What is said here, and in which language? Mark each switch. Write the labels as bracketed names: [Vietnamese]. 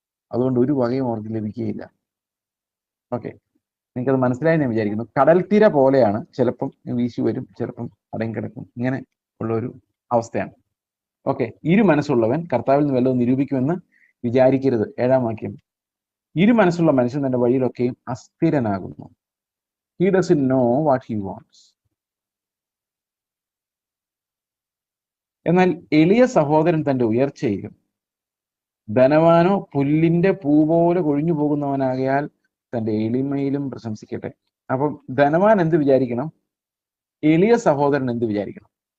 [Malayalam] അതുകൊണ്ട് ഒരു വകയും അവർക്ക് ലഭിക്കുകയില്ല. ഓക്കെ, നിങ്ങൾക്കത് മനസ്സിലായി ഞാൻ വിചാരിക്കുന്നു. കടൽത്തീര പോലെയാണ്, ചിലപ്പം വീശി വരും, ചിലപ്പം അടങ്ങിക്കിടക്കും, ഇങ്ങനെ ഉള്ള ഒരു അവസ്ഥയാണ്. ഓക്കെ, ഇരു മനസ്സുള്ളവൻ കർത്താവിൽ നിന്ന് വല്ലതും നിരൂപിക്കുമെന്ന് വിചാരിക്കരുത്. 7-ാം വാക്യം, ഇരു മനസ്സുള്ള മനുഷ്യൻ തന്റെ വഴിയിലൊക്കെയും അസ്ഥിരനാകുന്നു. [English] He doesn't know what he wants. [Malayalam] എന്നാൽ എളിയ സഹോദരൻ തന്റെ ഉയർച്ചയിലും ധനവാനോ പുല്ലിന്റെ പൂ പോലെ കൊഴിഞ്ഞു പോകുന്നവനാകയാൽ തന്റെ എളിമയിലും പ്രശംസിക്കട്ടെ. അപ്പം ധനവാൻ എന്ത് വിചാരിക്കണം, എളിയ സഹോദരൻ എന്ത് വിചാരിക്കണം?